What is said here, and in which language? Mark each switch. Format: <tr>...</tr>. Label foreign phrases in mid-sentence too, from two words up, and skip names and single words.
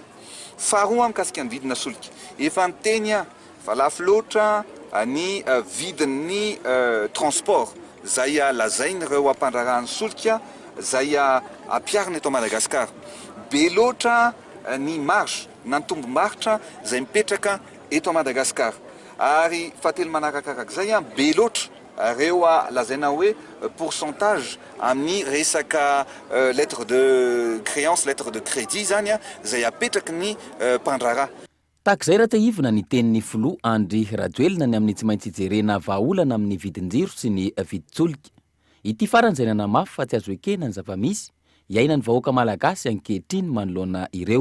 <mg>Faharoa mikasika ny vidina solika, efa niteny fa lafo loatra ny vidin'ny transport zay lazainy ireo ampandrarahany solika zay ampiarina eto Madagasikara. Be loatra ny marge na ny tombo-maritra zay mipetraka eto Madagasikara. Ary fahatelo manarakarak' zay be loatra ireo lazaina hoe pourcentage amin'ny resaka</mg> <fr>lettre de créance, lettre de crédit</fr> <mg>zany zay apetraky ny mpandraraha. Tahak'izay raha tahivina ny tenin'ny filoha Andry Rajoelina ny amin'ny tsy maintsy jerena vahaolana amin'ny vidin-jiro sy ny vidin-tsolika. Ity farany izay nanamafy fa tsy azo ekena ny zava-misy iainan'ny vahoaka malagasy ankehitriny manoloana ireo.</mg>